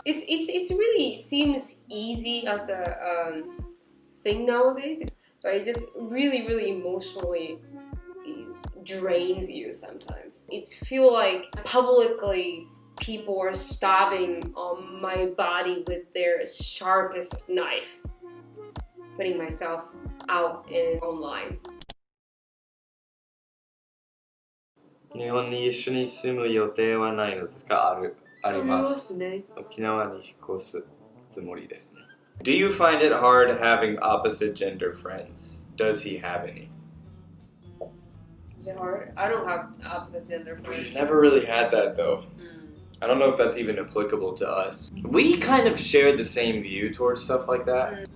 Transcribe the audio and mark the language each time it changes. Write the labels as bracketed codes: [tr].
[en] It's really seems easy as a thing nowadays, but it just really emotionally drains you sometimes. It feels like publicly people are stabbing on my body with their sharpest knife, putting myself out in online. [ja] 日本に一緒に住む予定はないのですか？あります。沖縄に引っ越すつもりですね。 [en] Do you find it hard having opposite gender friends? Does he have any? Is it hard? I don't have opposite gender friends. We've never really had that though. I don't know if that's even applicable to us. We kind of share the same view towards stuff like that.